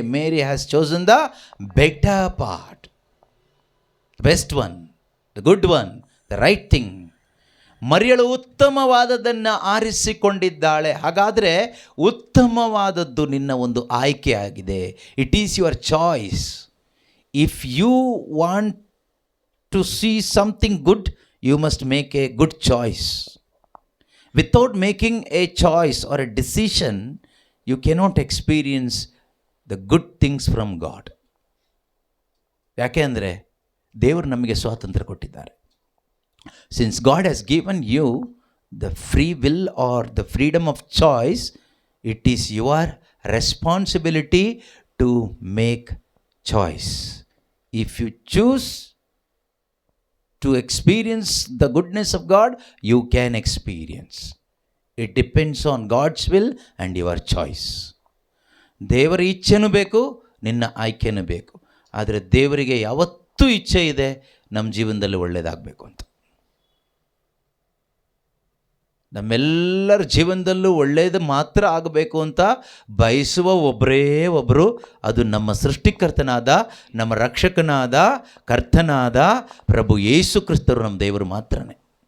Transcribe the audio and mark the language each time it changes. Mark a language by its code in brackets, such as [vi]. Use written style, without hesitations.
[en] Mary has chosen the better part, best one, the good one, the right thing. [kn] ಮರಿಯಳು ಉತ್ತಮವಾದದ್ದನ್ನು ಆರಿಸಿಕೊಂಡಿದ್ದಾಳೆ. ಹಾಗಾದರೆ ಉತ್ತಮವಾದದ್ದು ನಿನ್ನ ಒಂದು ಆಯ್ಕೆ ಆಗಿದೆ. [en] It is your choice. If you want to see something good, you must make a good choice. Without making a choice or a decision, you cannot experience the good things from God. [kn] ಯಾಕೆ ಅಂದರೆ ದೇವರು ನಮಗೆ ಸ್ವಾತಂತ್ರ್ಯ ಕೊಟ್ಟಿದ್ದಾರೆ. [en] Since God has given you the free will or the freedom of choice, it is your responsibility to make choice. If you choose to experience the goodness of God, you can experience. It depends on God's will and your choice. [kn] ದೇವರ ಇಚ್ಛೆನೂ ಬೇಕು, ನಿನ್ನ ಆಯ್ಕೆನೂ ಬೇಕು. ಆದರೆ ದೇವರಿಗೆ ಯಾವತ್ತೂ ಇಚ್ಛೆ ಇದೆ ನಮ್ಮ ಜೀವನದಲ್ಲಿ ಒಳ್ಳೆಯದಾಗಬೇಕು ಅಂತ. ನಮ್ಮೆಲ್ಲರ ಜೀವನದಲ್ಲೂ ಒಳ್ಳೆಯದು ಮಾತ್ರ ಆಗಬೇಕು ಅಂತ ಬಯಸುವ ಒಬ್ಬರೇ ಒಬ್ಬರು, ಅದು ನಮ್ಮ ಸೃಷ್ಟಿಕರ್ತನಾದ, ನಮ್ಮ ರಕ್ಷಕನಾದ, ಕರ್ತನಾದ ಪ್ರಭು ಯೇಸು ಕ್ರಿಸ್ತರು, ನಮ್ಮ ದೇವರು ಮಾತ್ರನೇ.